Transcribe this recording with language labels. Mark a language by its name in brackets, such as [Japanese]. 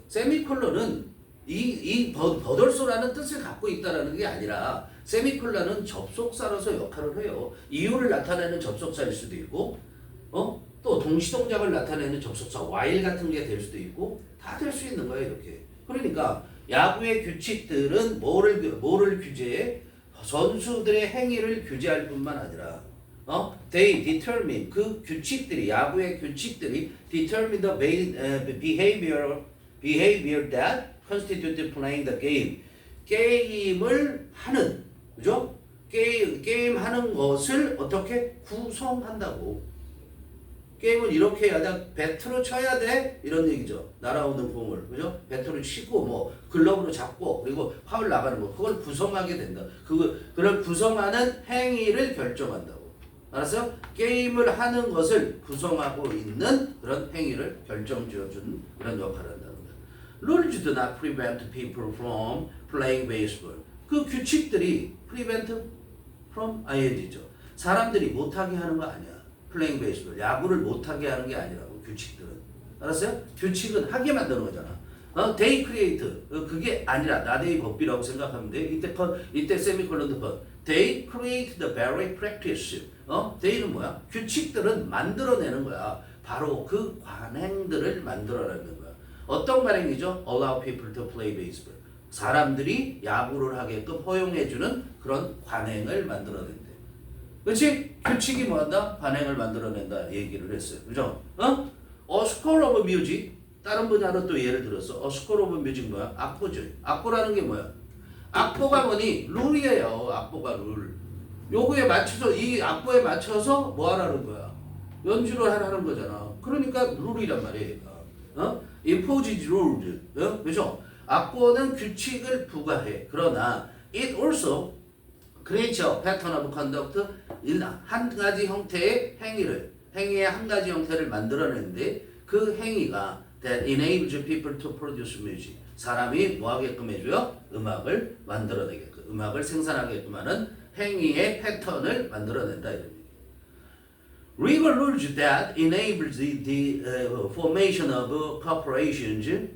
[Korean] 세미콜론은 이 버덜쏘라는 뜻을 갖고 있다라는 게 아니라 세미콜론은 접속사로서 역할을 해요. 이유를 나타내는 접속사일 수도 있고 또 동시동작을 나타내는 접속사 while 같은 게 될 수도 있고 다 될 수 있는 거예요. 이렇게. 그러니까 야구의 규칙들은 뭐를 규제해? 선수들의 행위를 규제할 뿐만 아니라 [English] they determine [Korean] 그 규칙들이 야구의 규칙들이 [English] determine the behavior that constitute playing the game. [Korean] 게임을 하는 그죠? 게임 하는 것을 어떻게 구성한다고. 게임은 이렇게 해야 돼. 배트로 쳐야 돼. 이런 얘기죠. 날아오는 공을. 그죠? 배트로 치고, 뭐, 글러브로 잡고, 그리고 파울 나가는 거. 그걸 구성하게 된다. 그걸 구성하는 행위를 결정한다고. 알았어요? 게임을 하는 것을 구성하고 있는 그런 행위를 결정 지어주는 그런 역할을 한다는 거야. [English] Rules do not prevent people from playing baseball. [Korean] 그 규칙들이 [English] prevent from ing [Korean] 죠. 사람들이 못하게 하는 거 아니야. 플레잉 베이스볼 야구를 못하게 하는 게 아니라고 규칙들은. 알았어요? 규칙은 하게 만드는 거잖아. [English] they create [Korean] 그게 아니라 나데이 법비라고 생각하면 돼. 이때 세미콜론드 번. [English] they create the very practice. [Korean] they는 뭐야? 규칙들은 만들어내는 거야. 바로 그 관행들을 만들어내는 거야. 어떤 관행이죠? [English] allow people to play baseball. [Korean] 사람들이 야구를 하게끔 허용해주는 그런 관행을 만들어낸대. 그렇지? 규칙이 뭐한다? 관행을 만들어낸다 얘기를 했어요. 그죠? [English] score of music [Korean] 다른 분야로 또 예를 들어서 score of music 뭐야? 악보죠. 악보라는 게 뭐야? 악보가 뭐니? 룰이에요. 악보가 룰. 요거에 맞춰서 이 악보에 맞춰서 뭐 하라는 거야? 연주를 하라는 거잖아. 그러니까 룰이란 말이에요. [English] imposed rules. [Korean] 그죠? 악보는 규칙을 부과해. 그러나 [English] it also creates a pattern of conduct. [Korean] 한 가지 형태의 행위의 한 가지 형태를 만들어내는데 그 행위가 [English] that enables people to produce music. [Korean] 사람이 뭐 하게끔 해줘요? 음악을 만들어내게끔, 음악을 생산하게끔 하는 행위의 패턴을 만들어낸다 이런 얘기. [English] legal rules that enable the formation of corporations.